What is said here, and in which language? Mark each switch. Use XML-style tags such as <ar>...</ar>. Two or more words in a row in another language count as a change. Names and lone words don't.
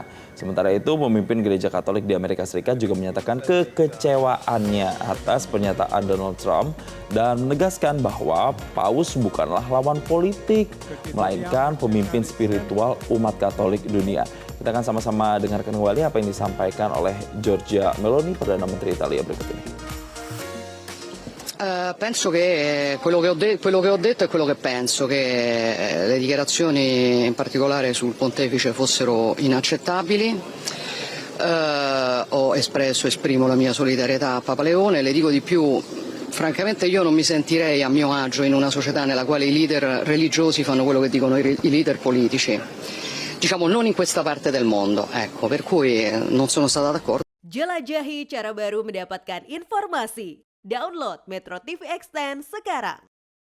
<id>Sementara itu, pemimpin gereja Katolik di Amerika Serikat juga menyatakan kekecewaannya atas pernyataan Donald Trump dan menegaskan bahwa Paus bukanlah lawan politik, melainkan pemimpin spiritual umat Katolik dunia. Kita akan sama-sama dengarkan kembali apa yang disampaikan oleh Giorgia Meloni, Perdana Menteri Italia berikut ini.</id> <it>Penso che quello che ho detto è quello che penso, che le dichiarazioni in particolare sul pontefice fossero inaccettabili. Esprimo la mia solidarietà a Papa Leone, le dico di più. Francamente io non mi sentirei a mio agio in una società nella quale i leader religiosi fanno quello che dicono i leader politici. Diciamo non in questa parte del mondo, ecco, per cui non sono stata d'accordo.</it> <id>Jelajahi cara baru mendapatkan informasi. Download Metro TV Extend sekarang.</id>